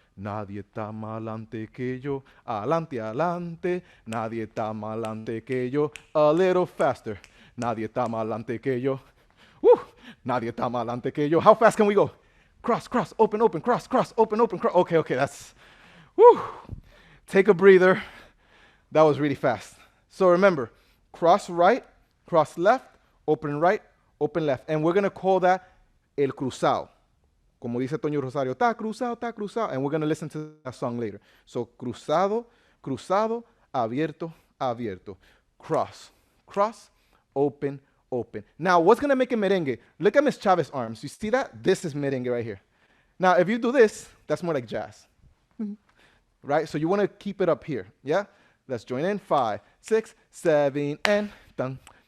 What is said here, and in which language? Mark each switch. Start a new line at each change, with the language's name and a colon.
Spanish: Nadie está más adelante que yo. Adelante, adelante. Nadie está más adelante que yo.
English: A little faster.
Spanish: Nadie está más adelante que yo. Woo! Nadie está más adelante que yo.
English: How fast can we go? Cross, cross, open, open, cross, cross, open, open, cross. Okay, okay, that's. Woo! Take a breather. That was really fast. So remember, cross right, cross left, open right, open left. And we're going to call that
Spanish: el cruzado. Como dice Toño Rosario, ta cruzado, ta cruzado.
English: And we're going to listen to that song later.
Spanish: So cruzado, cruzado, abierto, abierto.
English: Cross, cross, open, open. Now, what's going to make it merengue? Look at Miss Chavez's arms. You see that? This is merengue right here. Now, if you do this, that's more like jazz. Right? So you want to keep it up here. Yeah? Let's join in. 5, 6, 7, and dun.